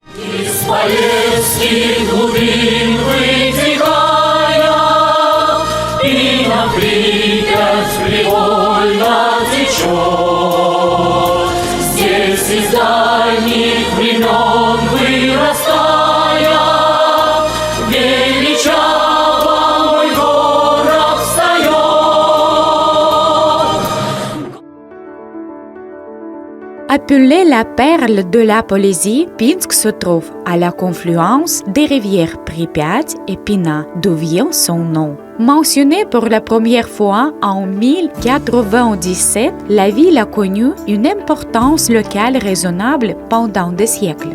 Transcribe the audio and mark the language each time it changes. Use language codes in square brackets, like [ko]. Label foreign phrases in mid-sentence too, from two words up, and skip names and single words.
[ru] Из поездки глубин вытекая, и на Припять привольно течет. Здесь из дальних времен вырастая, величаво мой город встает. [fr] Appelée la perle de la Polésie, Pinsk se trouve à la confluence des rivières Pripyat et Pina, d'où vient son nom. Mentionnée pour la première fois en 1097, la ville a connu une importance locale raisonnable pendant des siècles.